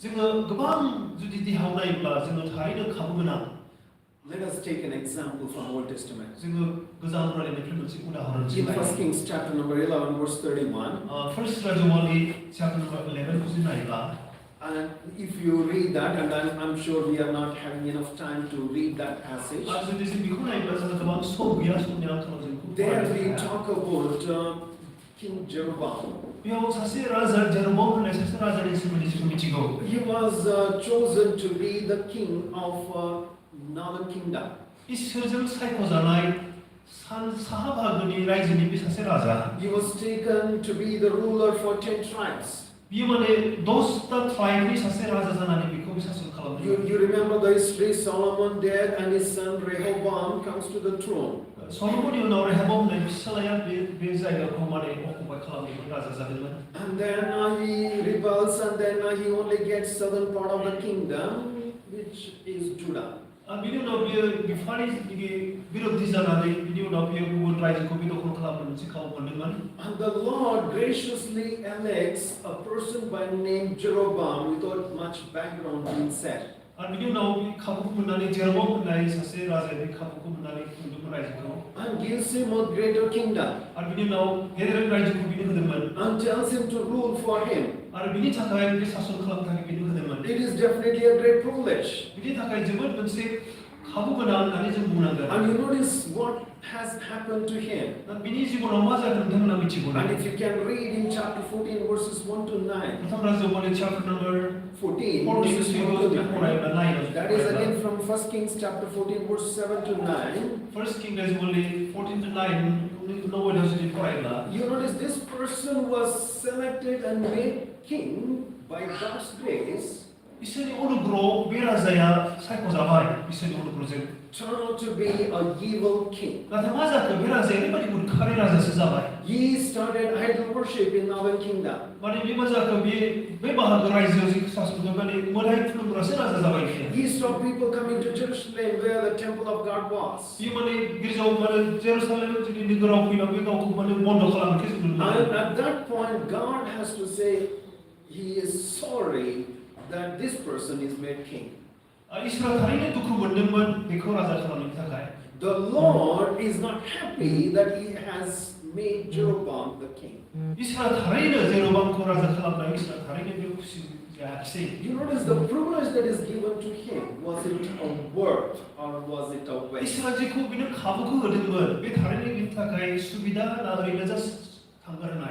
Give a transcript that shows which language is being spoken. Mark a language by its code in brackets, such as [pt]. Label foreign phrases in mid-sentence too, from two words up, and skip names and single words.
[en] Let us take an example from Old Testament. In 1 Kings chapter number 11 verse 31. And if you read that, and I'm sure we are not having enough time to read that passage, [brx] आरो जुदि जों बेखौ नायोब्ला जोंहा गोबां सम गैया समनि आंखालाव जों बेखौ [en] there [brx] फरायनो [en] we [brx] हाया। [en] talk about King Jeroboam. [brx] बेयाव सासे राजा जेरबाम होननाय सासे राजानि सोमोन्दै जों मिथिगौ। [en] He was chosen to be the king of northern kingdom. [brx] इसोरजों सायख'जानाय साहा बाहागोनि रायजोनि बे सासे राजा। [en] He was taken to be the ruler for 10 tribes. [brx] बियो माने 10टा ट्राइबनि सासे राजा जानानै बेखौ शासन खालामदोंमोन। [en] You remember the history, Solomon died and his son Rehoboam comes to the throne. [brx] सल'मननि उनाव रेहबाम होननाय फिसालाया बे जायगाखौ माने अकुपाय खालामदोंमोन, राजा जादोंमोन। [en] And then he rebels, and then he only gets southern part of the kingdom, which is Judah. [brx] बिनि उनाव बियो बिफानि बिरोधि जानानै बिनि उनाव बियो गुबुन रायजोखौ बे दखल खालामनो मोनसे खाबु मोनदोंमोन। [en] And the Lord graciously elects a person by name Jeroboam without much background being said. [brx] आरो बिनि उनाव बे खाबुखौ मोननानै जेरबाम होननाय सासे राजाया बे खाबुखौ मोननानै खुंदोंमोन रायजोखौ। [en] And gives him a greater kingdom. [brx] आरो बिनि उनाव गेदेर रायजोखौ बिनो होदोंमोन। [en] And tells him to rule for him. [brx] आरो बिनि थाखाय बे शासन खालामनो थाखाय बिनो होदोंमन। [en] It is definitely a great privilege. [brx] बिनि थाखाय जोबोद मोनसे खाबु गोनां होननानै जों बुंनांगोन। [en] And you notice what has happened to him. [brx] बिनि जिबनाव मा जादों नोंथांमोना मिथिगौ ना? [en] And if you can read in chapter 14 verses 1 to 9. [brx] प्रथम राजानि [en] chapter number 14 verses 1 to 9. That is again from 1 Kings chapter 14 verse 7 to 9. First King is only 14 to 9. Nobody has to faraयब्ला You notice this person was selected and made king by God's grace. [brx] इसोरनि अनुग्रह बे राजाया सायख'जाबाय इसोरनि अनुग्रहजों। [en] Turned out to be a evil king. [brx] नाथाय मा जाखो बे राजाया ओरैबायदि उदखारि राजासो जाबाय। [en] He started idol worship in northern kingdom. [brx] माने बे मा जाखो बे बाहागो रायजोआव जि शासन माने मोदाय खुलुमग्रासो राजा जाबाय बियो। [en] He stopped people coming to Jerusalem where the temple of God was. [brx] बियो माने गिर्जायाव माने जेरुसालेम जुदि नोगोराव फैना बे गावखौ माने बन्द खालामनायखौ जों नुनो मोनो। [en] And at that point God has to say he is sorry that this person is made king. [brx] इसोरा थारैनो दुखु मोनदोंमोन बेखौ राजा खालामनो थाखाय। [en] The Lord is not happy that he has made Jeroboam the king. [brx] इसोरा थारैनो जेरबामखौ राजा खालामनाय इसोरा थारैनो बे खुसि जायाखिसै। [en] You notice the privilege that is given to him, was it a worth or was it a waste? [brx] इसोरा जेखौ बिनो खाबुखौ होदोंमोन बे थारैनो बिनि थाखाय सुबिदा ना ओरैनो जास्ट थांगारनाय।